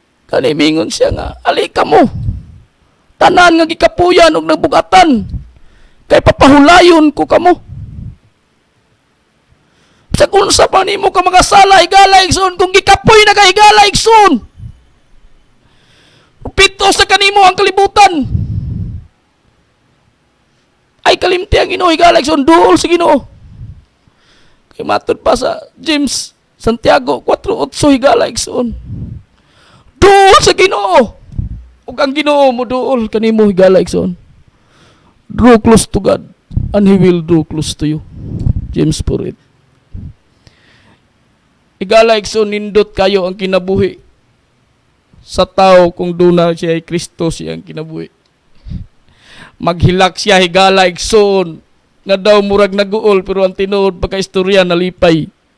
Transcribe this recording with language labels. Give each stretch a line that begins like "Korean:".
Cebuano: Kani mingon siya nga, alika mo. Tanan nga gikapuyan og nabugatan. Kay papahulayon ko kamo. Sa kunsa pa nimo ka makasala higala igsoon kung gikapoy na ka higala igsoon. Pitos na kanimo ang kalibutan. Ay kalimti ang Ginoo higala igsoon duol sa Ginoo. Kay matud pa sa James Santiago 4:8 higala igsoon. Duol sa Ginoo. Ug ang Ginoo mo duol kanimo higala igsoon.
English: Draw close to God and He will draw close to you. James 4:8.
Cebuano: Higala igsoon nindot kayo ang kinabuhi sa tao kung duna siya ay Kristo siyang kinabuhi. Maghilak siya higala igsoon nga daw murag naguol pero ang tinuod pagkaistorya nalipay.